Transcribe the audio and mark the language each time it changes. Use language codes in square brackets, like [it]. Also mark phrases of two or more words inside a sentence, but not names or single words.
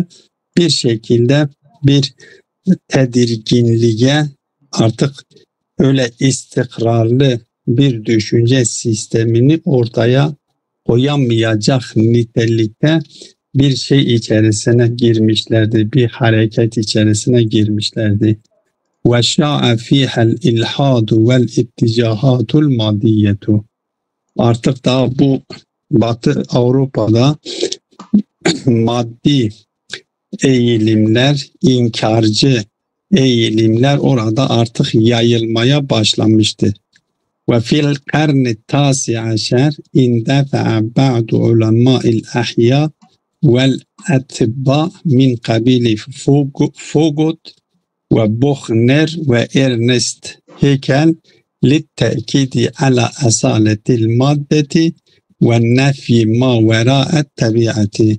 [tr] Bir şekilde bir tedirginliğe, artık öyle istikrarlı bir düşünce sistemini ortaya koyamayacak nitelikte bir şey içerisine girmişlerdi. Bir hareket içerisine girmişlerdi. [ar] وَشَاءَ فِيهَا الْاِلْحَادُ وَالْاِتِّجَاهَاتُ الْمَادِيَّةُ. [tr] Artık daha bu Batı Avrupa'da maddi eğilimler, inkarcı eğilimler orada artık yayılmaya başlamıştı. [ar] وفي القرن الثامن عشر اندفع بعض علماء الأحياء والأطباء من قبيل Fogut و Buchner و Ernest Haeckel للتأكيد على أصالة المادة ونفي ما وراء الطبيعة.